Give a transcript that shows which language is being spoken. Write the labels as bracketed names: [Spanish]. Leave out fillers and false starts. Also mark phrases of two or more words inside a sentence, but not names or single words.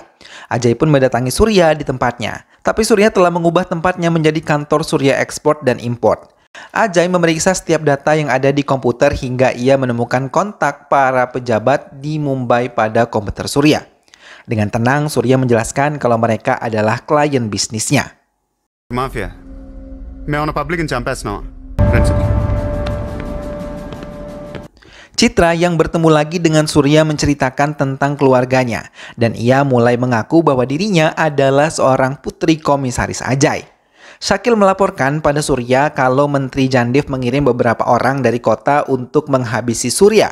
[Indonesian] Ajay pun mendatangi Surya di tempatnya. Tapi Surya telah mengubah tempatnya menjadi kantor Surya Ekspor dan Import. Ajay memeriksa setiap data yang ada di komputer hingga ia menemukan kontak para pejabat di Mumbai pada komputer Surya. Dengan tenang, Surya menjelaskan kalau mereka adalah klien bisnisnya. [Telugu] మాఫియా మేమన్న పబ్లిక్ని చంపేస్తున్నాం ఫ్రెండ్స్. [Indonesian] Citra yang bertemu lagi dengan Surya menceritakan tentang keluarganya dan ia mulai mengaku bahwa dirinya adalah seorang putri komisaris Ajay. Shakil melaporkan pada Surya kalau Menteri Jandev mengirim beberapa orang dari kota untuk menghabisi Surya.